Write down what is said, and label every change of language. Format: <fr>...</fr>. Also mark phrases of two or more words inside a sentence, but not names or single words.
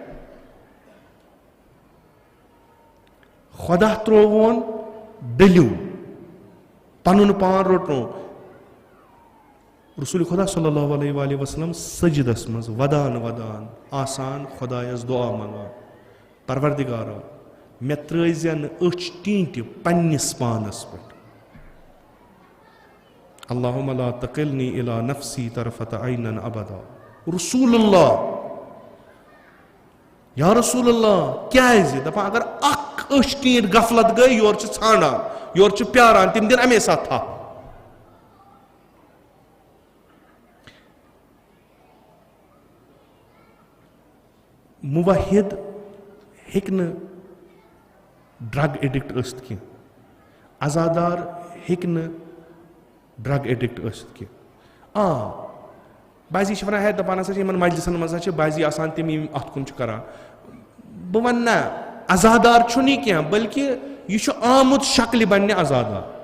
<ks>خۄدا ترٛووُن ڈٔلِو پنُن پان روٚٹنو رسوٗلِ خۄدا</ks> <ar>صلی اللہ علیہ وسلم</ar> <ks>سجدس منٛز ودان ودان آسان خۄدایس دُعا منٛگان پروردِگارا مےٚ ترٛٲیزِ نہٕ أچھ ٹیٖنٛٹہِ پننِس پانس پٮ۪ٹھ</ks> <ar>اللہُمَ لا تَقِلنی اِلی نفسی طرفۃ عینٍ ابدا</ar> <ks>رسول اللہ</ks> <ar>یا رسول اللہ</ar> <ks>کیازِ دپان اگر اکھ أچھ ٹیٖنٛٹ غفلت گٔے یورٕ چھِ ژھانڈان یورٕ چھِ پیاران تِم دِن اَمے ساتہٕ تھپھ مُوحد ہیٚکہِ نہٕ</ks> <en>drug addict</en> <ks>ٲسِتھ کینٛہہ عزادار ہیٚکہِ نہٕ</ks> <en>drug addict</en> <ks>ٲسِتھ کینٛہہ بعضی چھِ ونان ہے دپان ہسا چھِ یِمن مجلسن منٛز ہسا چھِ بعضی آسان تِم یِم اتھ کُن چھِ کران بہٕ ونہٕ نہ عزادار چھُنہٕ یہِ کینٛہہ بٔلکہِ یہِ چھُ آمُت شکلہِ بننہِ عزادار</ks>